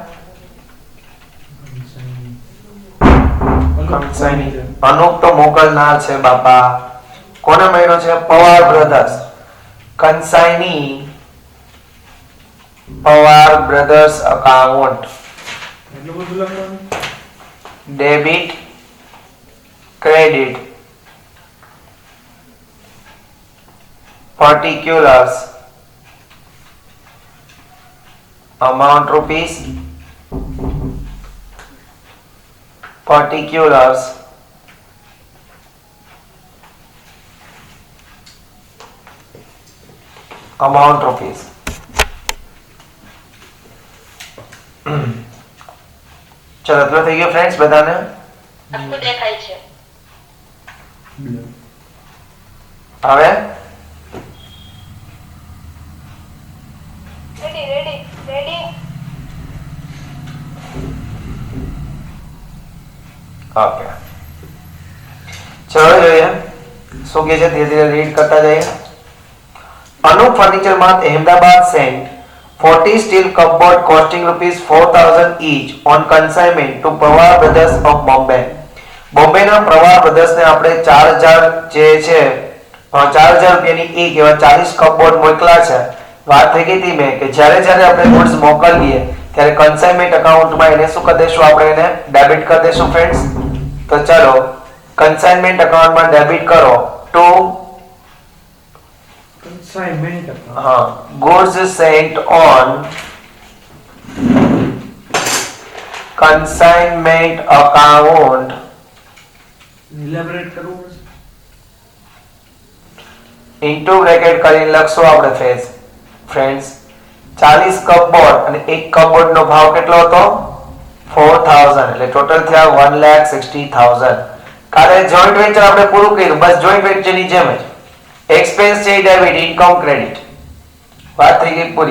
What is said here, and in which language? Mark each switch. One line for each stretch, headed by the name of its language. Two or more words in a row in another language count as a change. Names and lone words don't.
Gujarati: કંસાઈની અનુપ તો મોકલનાર છે બાપા. કોને મળ્યો છે? પવાર બ્રધર્સ. કંસાઈની પવાર બ્રધર્સ અકાઉન્ટ. એટલું બધું લખવાનું?
English: debit credit particulars amount rupees particulars amount rupees.
Gujarati: ચલો એટલો થઈ ગયો ફ્રેન્ડ્સ બધાને. આખું દેખાય છે. હવે
English: ready ready ready.
Gujarati: ઓકે ચલો જોઈએ શું કે છે, ધીરે ધીરે રીડ કરતા જઈએ.
English: Anup Furniture Mart Ahmedabad sent 40 steel cupboard costing rupees 4000 each on consignment to Pawar Brothers of Bombay.
Gujarati: બોમ્બેના પ્રવાર બ્રધર્સને આપણે 4000 જે છે 4000 રૂપિયાની એક એવા 40 કપબોર્ડ મોકલા છે. વાત થઈ ગઈ હતી મેં કે જ્યારે જ્યારે આપણે ગુડ્સ મોકલીએ ત્યારે
English: consignment accountમાં
Gujarati: એને શું કરી દઈશું, આપણે એને ડેબિટ કરી દઈશું ફ્રેન્ડ્સ. તો ચાલો
English: consignment accountમાં
Gujarati: ડેબિટ કરો ટુ
English: Consignment account. goods sent on consignment account
Gujarati: Elaborate કરવું પડશે.
English: into bracket
Gujarati: કરીને લખશું આપણે ફ્રેન્ડ્સ 40 કપબોર્ડ અને એક કપબોર્ડ નો ભાવ કેટલો હતો 4000 એટલે ટોટલ થયા 1,60,000. કાલે
English: joint venture
Gujarati: આપણે પૂરું કર્યું, બસ
English: joint ventureની
Gujarati: જેમ જ એક્સપેન્સ છે
English: debit income credit
Gujarati: વાત થઈ ગઈ પૂરી.